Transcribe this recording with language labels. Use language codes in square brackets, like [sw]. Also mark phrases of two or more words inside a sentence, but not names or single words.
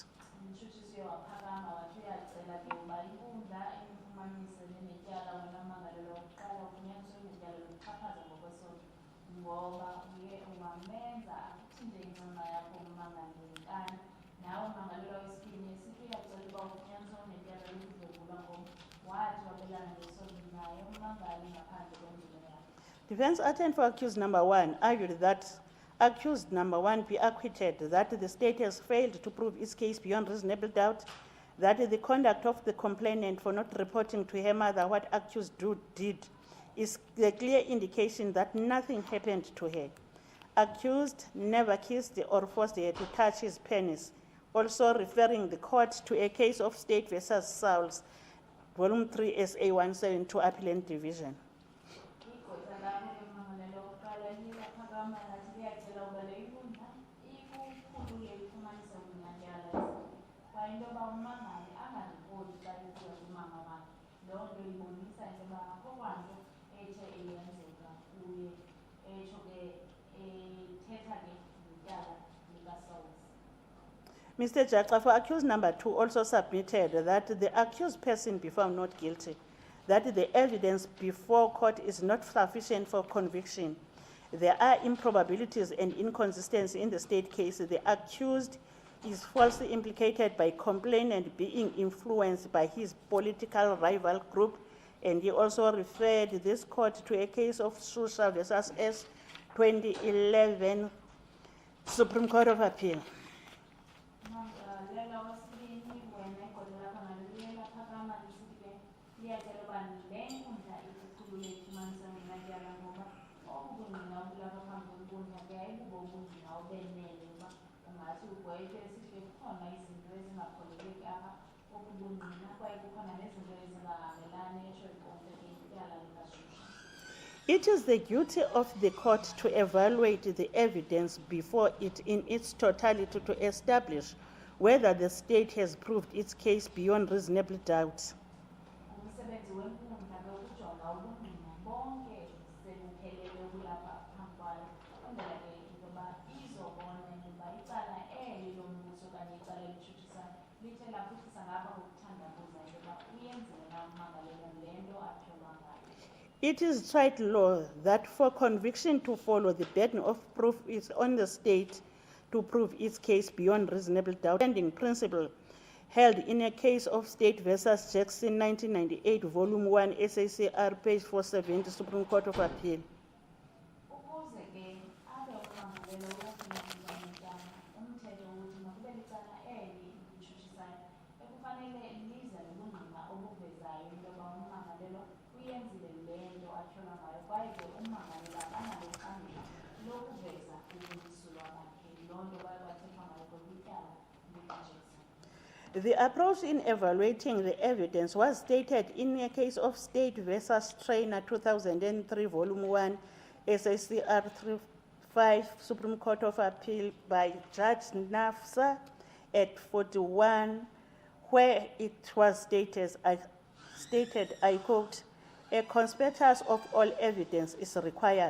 [xh] Umtshutshisi waphakama wathi uyacela ke uba inkundla imfumanise nenetyala wena mmangalelwa wokuqala ufunyaniswe netyala lokuxhaphaza ngokwesondo ngoba uye wamenza akuthinte incema yakho ummangali ngenkani nawe ummangalelwa wesibini esithi uyacela uba ufunyaniswe netyala lokudlwengulwa ngoba wathi wabelana ngesondo naye ummangali ngaphandle kwendlela yakhe. [en] Defense attorney for accused number 1 argued that accused number 1 be acquitted, that the state has failed to prove its case beyond reasonable doubt, that the conduct of the complainant for not reporting to her mother what accused did is a clear indication that nothing happened to her. Accused never kissed or forced her to touch his penis, also referring the court to a case of State versus Sauls, Volume 3, SA 172, Appellant Division. [xh] Igqwetha lakho ke mmangalelwa wokuqala liye laphakama lathi liyacela uba le inkundla ikukhulule ifumanise ubunyatyala kwaye into yoba ummangali angaripoti xa kukuya kumama wakhe. Loo nto ibonisa into yoba akho kwanto ethe eyenzeka kuye etsho ke ethetha ke ngetyala likaSauls. [en] Mr. Jaxa, for accused number 2, also submitted that the accused person be found not guilty, that the evidence before court is not sufficient for conviction. There are improbabilities and inconsistencies in the state case. The accused is falsely implicated by complainant being influenced by his political rival group, and he also referred this court to a case of Susha versus S 2011 Supreme Court of Appeal. [xh] Ummangalelwa wesibini wena igqwetha lakho nalo liye laphakama lisithi ke liyacela uba le nkundla ikukhulule ifumanise ubunyatyala ngoba obu bungqina obulapha phambi kwenkundla ke ayibubo ubungqina obenele uba ungathi ugwetywe sithi ke kukhona izinto ezingakholeleki apha obu bungqina kwaye kukhona nezinto ezingahambelani etsho ikonke ke ityala likaShusha. [en] It is the duty of the court to evaluate the evidence before it in its totality to establish whether the state has proved its case beyond reasonable doubt. [xh] Umsebenzi wenkundla ke ukujonga ubungqina bonke sebuphelele obulapha phambi kwayo kwenzela ke into yoba izobona into yoba icala eli lombuso okanye icala elitshutshisayo lithe laphuhlisa ngapha kokuthandabuza into yoba [en] It is tried law that for conviction to follow, the burden of proof is on the state to prove its case beyond reasonable doubt. Standing principle held in a case of State versus Jackson, 1998, Volume 1, SACR, page 470, Supreme Court of Appeal. [xh] Ukuze ke abe ummangalelo wokuphindwa ngetyala, umthetho uthi makube licala eli litshushisayo ekufanele lize nobungqina obuvezayo into yoba ummangalelo uyenzile le nto atyholwa ngayo, kwaye ke ummangalelo akanalo uxanduva lokuveza ubungisulwa bakhe. Loo nto baye bathethwa ngayo kwityala likaJackson. [en] The approach in evaluating the evidence was stated in a case of State versus Trainer, 2003, Volume 1, SACR 35, Supreme Court of Appeal, by Judge Nafsa at 41, where it was stated, I quote, "A conspectus of all evidence is required.